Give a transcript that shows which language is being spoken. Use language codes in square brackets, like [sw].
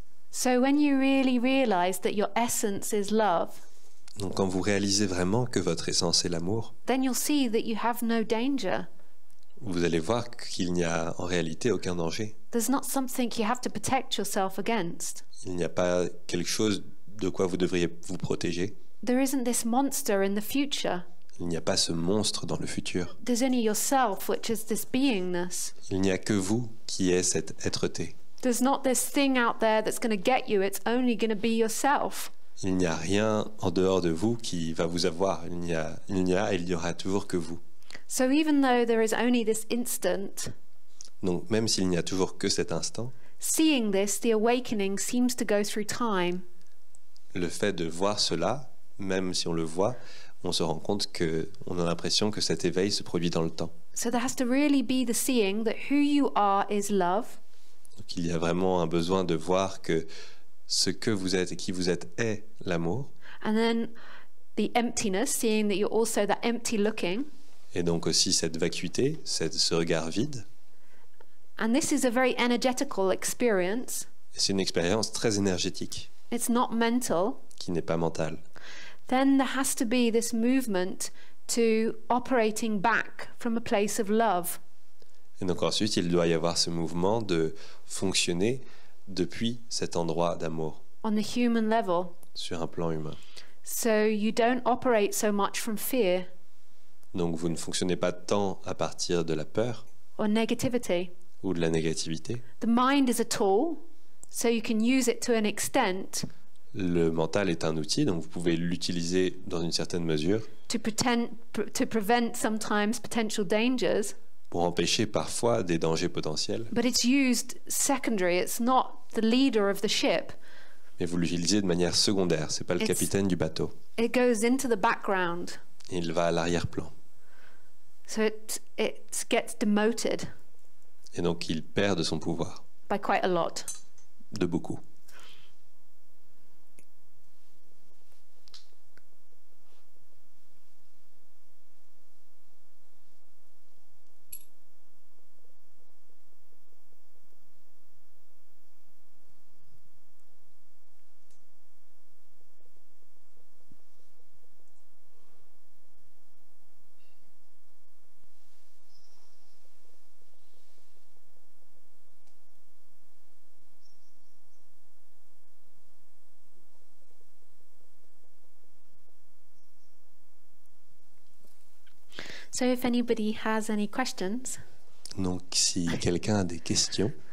[en] So when you really realize that your essence is love, [fr] Donc quand vous réalisez vraiment que votre essence est l'amour, [en] then you'll see that you have no danger. [fr] vous allez voir qu'il n'y a en réalité aucun danger. [en] There's not something you have to protect yourself against. [fr] Il n'y a pas quelque chose de quoi vous devriez vous protéger. [en] There isn't this monster in the future. [fr] Il n'y a pas ce monstre dans le futur. [en] There's only yourself, which is this beingness. [fr] Il n'y a que vous qui êtes cette être-té. [en] There's not this thing out there that's going to get you. It's only going to be yourself. [fr] Il n'y a rien en dehors de vous qui va vous avoir. Il n'y a et il n'y aura toujours que vous. [en] So even though there is only this instant, [fr] Donc même s'il n'y a toujours que cet instant, [en] seeing this, the awakening seems to go through time. [fr] le fait de voir cela, même si on le voit, on se rend compte qu'on a l'impression que cet éveil se produit dans le temps. [en] So there has to really be the seeing that who you are is love. [fr] Donc il y a vraiment un besoin de voir que ce que vous êtes et qui vous êtes est l'amour. [en] And then the emptiness, seeing that you're also that empty looking. [fr] Et donc aussi cette vacuité, ce regard vide. [en] And this is a very energetical experience. [fr] C'est une expérience très énergétique, [en] it's not mental, [fr] qui n'est pas mentale. [en] then there has to be this movement to operating back from a place of love. [fr] Et donc ensuite, il doit y avoir ce mouvement de fonctionner depuis cet endroit d'amour, [en] On the human level. [fr] sur un plan humain. [en] So you don't operate so much from fear [fr] Donc vous ne fonctionnez pas tant à partir de la peur [en] or negativity. [fr] ou de la négativité. [en] The mind is a tool, so you can use it to an extent [fr] Le mental est un outil, donc vous pouvez l'utiliser dans une certaine mesure [en] to prevent sometimes potential dangers, [fr] pour empêcher parfois des dangers potentiels, [en] but it's used secondary. It's not the leader of the ship. [fr] mais vous l'utilisez de manière secondaire. C'est pas le [en] It's- [fr] capitaine du bateau. [en] It goes into the background, [fr] Il va à l'arrière-plan. [en] so it gets demoted [fr] Et donc il perd de son pouvoir, [en] by quite a lot. [fr] de beaucoup. [en] So if anybody has any questions, [fr] Donc si quelqu'un a des questions,